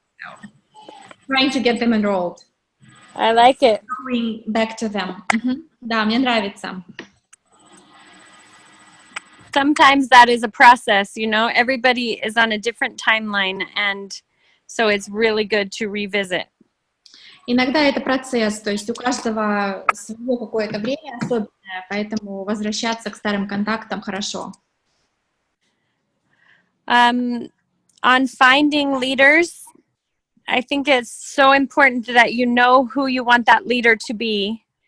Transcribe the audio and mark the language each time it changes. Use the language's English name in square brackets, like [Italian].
[English] So, trying to get them enrolled. I like it. Going back to them. [Russian] Да, мне нравится. [English] Sometimes that is a process, everybody is on a different timeline, and so it's really good to revisit. [Russian] Иногда это процесс, то есть у каждого свое какое-то время особенное, поэтому возвращаться к старым контактам хорошо. [English] On finding leaders, I think it's so important that you know who you want that leader to be.